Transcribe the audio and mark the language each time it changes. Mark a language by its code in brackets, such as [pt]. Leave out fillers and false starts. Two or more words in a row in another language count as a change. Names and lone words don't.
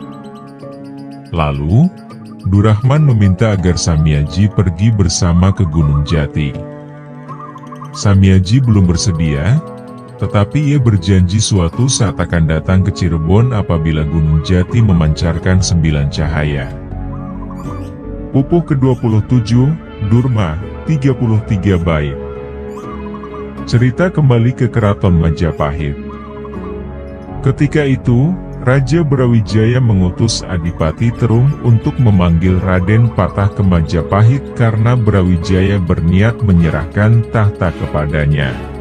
[id] Lalu, Durrahman meminta agar Samyaji pergi bersama ke Gunung Jati. Samyaji belum bersedia, tetapi ia berjanji suatu saat akan datang ke Cirebon apabila Gunung Jati memancarkan 9 cahaya. Pupuh ke-27, Durma, 33 bait. Cerita kembali ke Keraton Majapahit. Ketika itu, Raja Brawijaya mengutus Adipati Terung untuk memanggil Raden Patah ke Majapahit karena Brawijaya berniat menyerahkan tahta kepadanya.